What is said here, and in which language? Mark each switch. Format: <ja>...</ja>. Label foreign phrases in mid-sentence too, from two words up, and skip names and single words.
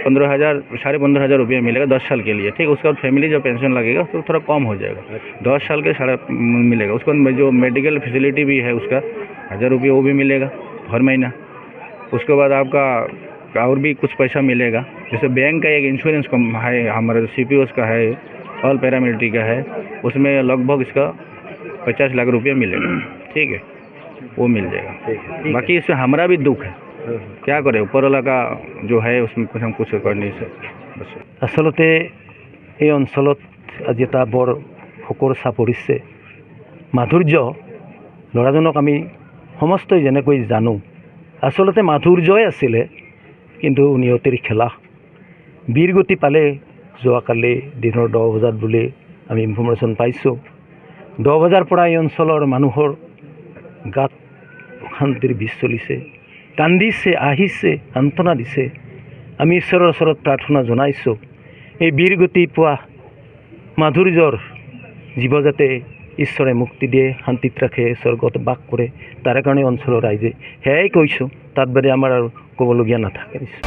<hi>15,000 15,500 रुपये मिलेगा 10 साल के लिए ठीक है उसके बाद फैमिली जो पेंशन लगेगा तो थोड़ा कम हो जाएगा 10 साल के मिलेगा उसको जो</hi> <en>medical facility</en> <hi>भी है उसका 1,000 रुपये वो भी मिलेगा हर महीना उसके बाद आपका और भी कुछ पैसा मिलेगा जैसे बैंक का एक इंश्योरेंस है हमारे CPOs का है</hi> <en>all paramilitary</en> <hi>का है उसमें लगभग इसका 50 लाख रुपये मिलेगा ठीक है वो मिल जाएगा बाकी इसमें हमारा भी दुख है क्या करे ऊपर वाला का जो है उसमें कुछ हम कुछ कर नहीं सकते बस</hi> <as>আচলতে এই অঞ্চলত আজি এটা বৰ শোকৰ চাপ পৰিছে মাধুৰ্য ল'ৰাজনক আমি সমস্তই যেনেকৈ জানো আচলতে মাধুৰ্যই আছিলে কিন্তু নিয়তিৰ খেলা বীৰগতি পালে যোৱাকালি দিনৰ 10 বজাত বুলি আমি ইনফৰমেশ্যন পাইছোঁ 10 বজাৰ পৰা এই অঞ্চলৰ মানুহৰ গাত অশান্তিৰ বিষ চলিছে কান্দিছে আহিছে সান্তনা দিছে আমি ঈশ্বৰৰ ওচৰত প্ৰাৰ্থনা জনাইছোঁ এই বীৰগতি পোৱা মাধুৰ্যৰ জীৱ যাতে ঈশ্বৰে মুক্তি দিয়ে শান্তিত ৰাখে স্বৰ্গত বাস কৰে তাৰ কাৰণে অঞ্চলৰ ৰাইজে সেয়াই কৈছোঁ তাত বাদে আমাৰ আৰু ক'বলগীয়া নাথাকে</as>